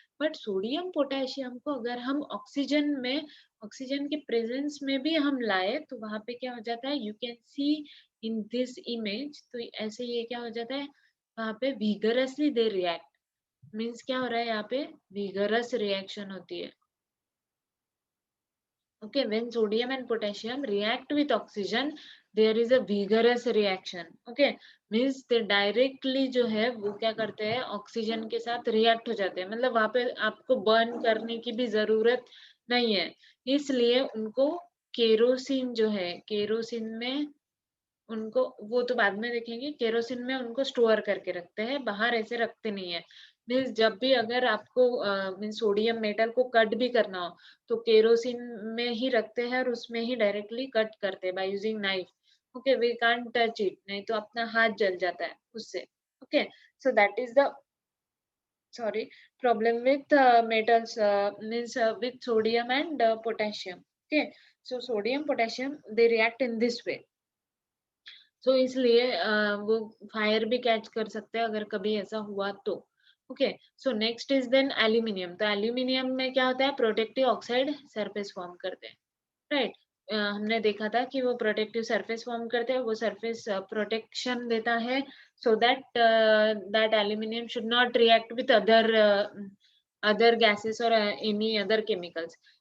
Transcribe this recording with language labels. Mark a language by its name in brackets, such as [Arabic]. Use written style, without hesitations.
[Hindi] But sodium potassium को अगर हम ऑक्सीजन में, ऑक्सीजन के प्रेजेंस में भी हम लाए, तो वहां पे क्या हो जाता है, [English] you can see in this image, [Hindi] तो ऐसे ये क्या हो जाता है, वहां पे [English] Vigorously they react. [Hindi] मीन्स क्या हो रहा है, यहाँ पे विगरस रिएक्शन होती है। [English] Okay, when sodium and potassium react with oxygen, there is a vigorous reaction. Okay, means they directly [Hindi] जो है वो क्या करते हैं, ऑक्सीजन के साथ रिएक्ट हो जाते हैं, मतलब वहां पे आपको बर्न करने की भी जरूरत नहीं है। इसलिए उनको केरोसिन जो है, केरोसिन में उनको, वो तो बाद में देखेंगे, केरोसिन में उनको स्टोर करके रखते हैं, बाहर ऐसे रखते नहीं है। मीन्स जब भी अगर आपको मीन्स सोडियम मेटल को कट भी करना हो, तो केरोसिन में ही रखते हैं और उसमें ही डायरेक्टली कट करते हैं [English] By using knife. [Hindi] Okay, [English] we can't touch it, [Hindi] नहीं तो अपना हाथ जल जाता है उससे। [English] Okay, so that is the, sorry, problem with metals, means with sodium and potassium. Okay, so sodium potassium they react in this way. [Hindi] सो इसलिए वो फायर भी कैच कर सकते हैं अगर कभी ऐसा हुआ तो। Okay, [English] So next is then aluminium. [Hindi] तो एल्यूमिनियम में क्या होता है, प्रोटेक्टिव ऑक्साइड सरफेस फॉर्म करते हैं, राइट? हमने देखा था कि वो प्रोटेक्टिव सरफेस फॉर्म करते हैं, वो सरफेस प्रोटेक्शन देता है, [English] So that that aluminium should not react with other other gases और any other chemicals.